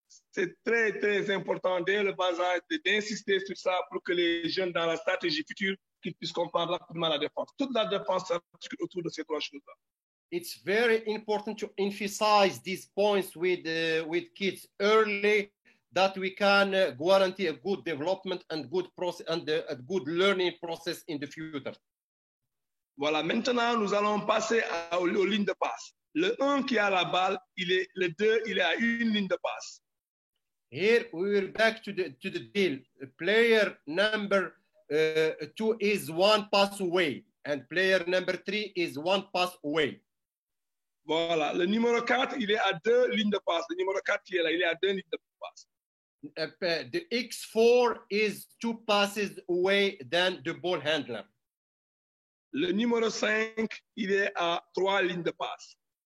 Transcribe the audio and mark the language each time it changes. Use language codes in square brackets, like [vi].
[fr] C'est très, très important dès le bas âge d'insister sur ça pour que les jeunes dans la stratégie future qu'ils puissent comprendre rapidement la défense. Toute la défense s'articule autour de ces trois choses-là. [en] It's very important to emphasize these points with kids early, that we can guarantee a good development and good process and a good learning process in the future. [fr] Voilà, maintenant nous allons passer aux lignes de passe. Le 1 qui a la balle, le 2, il est à une ligne de passe. [en] Here we will back to the deal. Player number 2 is 1 pass away, and player number 3 is 1 pass away. [fr] Voilà, le numéro 4, il est à 2 lignes de passe. Le numéro 4 qui est là, il est à 2 lignes de passe. [en] The X4 is 2 passes away than the ball handler. [fr] Le numéro 5, il est à 3 lignes de passe.